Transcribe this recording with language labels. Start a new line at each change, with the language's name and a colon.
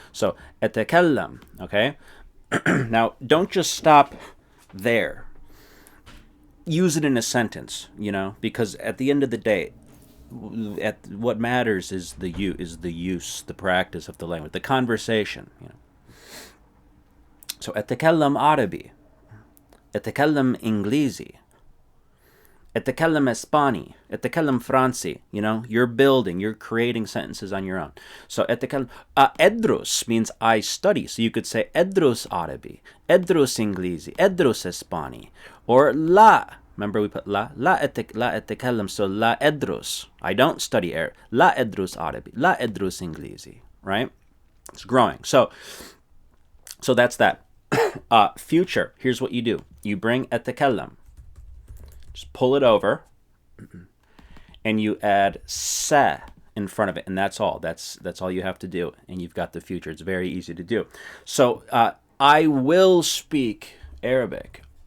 English: So,
Arabic: أتكلم,
English: okay? Now, don't just stop there. Use it in a sentence, you know, because at the end of the day, what matters is the use, the practice of the language, the conversation, you know. So,
Arabic: أتكلم عربي, أتكلم إنجليزي, أتكلم إسباني, أتكلم فرنسي.
English: You know, you're building, you're creating sentences on your own. So,
Arabic: أتكلم, أدرس
English: means I study. So you could say
Arabic: أدرس عربي, أدرس إنجليزي, أدرس إسباني.
English: Or لا, remember we put
Arabic: لا أتكلم,
English: so
Arabic: لا أدرس.
English: I don't study Arabic.
Arabic: لا أدرس عربي, لا أدرس إنجليزي.
English: Right? It's growing. So that's that. Future, here's what you do. You bring أتكلم. Just pull it over, and you add sa in front of it, and that's all. That's all you have to do, and you've got the future. It's very easy to do. So, I will speak Arabic.